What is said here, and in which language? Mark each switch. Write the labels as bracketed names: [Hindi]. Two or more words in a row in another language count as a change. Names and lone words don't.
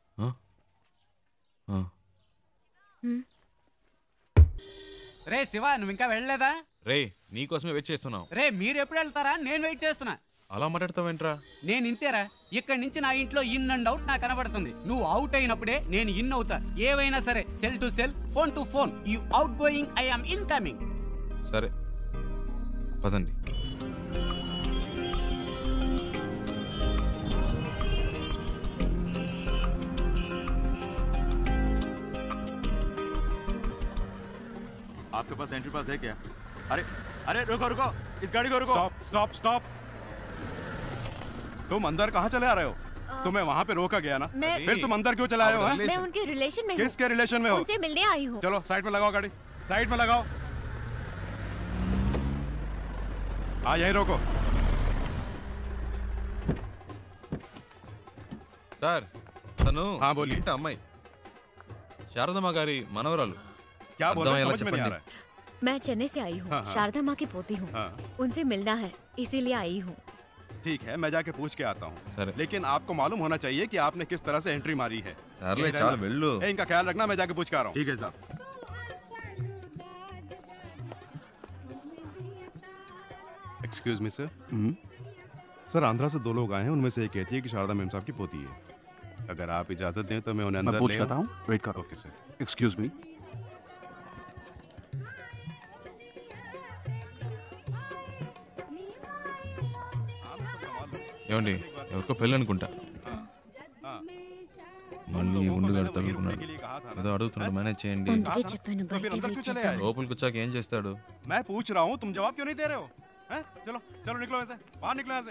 [Telugu] రే శివ, నువ్వు ఇంకా వెళ్ళలేదా? రే, నీకోసమే వెయిట్ చేస్తున్నావు. రే, మీరు ఎప్పుడు వెళ్తారా? నేను వెయిట్ చేస్తున్నా. అలా మాట్లాడతావేంట్రా? నేను ఇంతేరా, ఇక్కడి నుంచి నా ఇంట్లో [English] in and out [Telugu] నాకు కనబడుతుంది. నువ్వు అవుట్ అయినప్పుడే నేను ఇన్ అవుతా. ఏవైనా సరే, [English] cell to cell, phone to phone. you outgoing, I am incoming. [Telugu] సరే పదండి. [Hindi] आपके पास एंट्री पास है क्या? अरे अरे रुको रुको, इस गाड़ी को रुको। [English] stop stop stop. [Hindi] तुम अंदर कहाँ चले आ रहे हो? तुम्हें वहाँ पे रोका गया ना, फिर तुम अंदर क्यों चले आए हो? मैं उनके रिलेशन में हूँ। किसके रिलेशन में हो? उनसे मिलने आई हूँ। चलो साइड में लगाओ गाड़ी, साइड में लगाओ। हाँ, यहीं रोको। [Telugu] సార్, తను [Hindi] हाँ बोलिए। [Telugu] ఇంటి అమ్మాయి, శారదమ్మ గారి మనవరాలు. [Hindi] क्या बोल रहे हो? समझ में नहीं आ रहा है। मैं चेन्नई से आई हूँ। हाँ, हाँ। शारदा माँ की पोती हूँ। हाँ। उनसे मिलना है, इसीलिए आई हूँ। ठीक है, मैं जाके पूछ के आता हूँ, अरे। लेकिन आपको मालूम होना चाहिए कि आपने किस तरह से एंट्री मारी है। [Telugu] సర్లే, [Hindi] यही [Telugu] చాలు [Hindi] रहना। [Telugu] వెళ్ళు. [Hindi] ए, इनका ख्याल रखना, मैं जाके पूछ के आ रहा हूँ। ठीक है साहब। [English] excuse me sir. [Hindi] सर, आंध्रा से 2 लोग आए हैं, उनमें से एक कहती है कि शारदा मैम साहब की पोती है। अगर आप इजाजत दें तो मैं उन्हें अंदर पूछ ले करता हूँ, वेट करो। [English] okay sir. excuse me. [Telugu] ఏమండి, ఎవరికో పెళ్ళి అనుకుంటా. మళ్ళీ ఉండుగాడు తగులుకున్నాడు. ఏదో అడుగుతున్నాడు, మేనేజ్ చేయండి. అందుకే చెప్పాను బయట వెయిట్ చేద్దాం. లోపలికి వచ్చాక ఏం చేస్తాడు? [Hindi] मैं पूछ रहा हूँ, तुम जवाब क्यों नहीं दे रहे हो? हैं? चलो चलो निकलो यहाँ से, बाहर निकलो यहाँ से।